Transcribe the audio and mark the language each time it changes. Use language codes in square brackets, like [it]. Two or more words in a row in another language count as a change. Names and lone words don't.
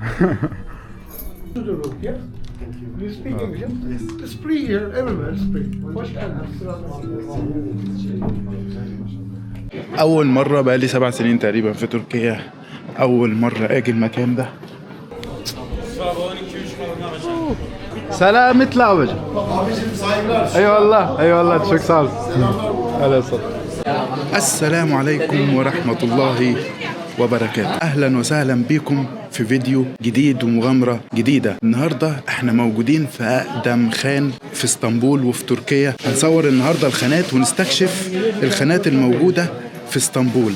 [ar] أول مرة بقالي 7 سنين تقريبا في تركيا. أول مرة أجي المكان ده. سلام اطلع وجه. اي والله اي والله [tr] çok sağ ol. [ar] السلام عليكم ورحمة الله وبركاته. أهلا وسهلا بكم في فيديو جديد ومغامرة جديدة. النهاردة احنا موجودين في أقدم خان في اسطنبول وفي تركيا. هنصور النهاردة الخانات ونستكشف الخانات الموجودة في اسطنبول.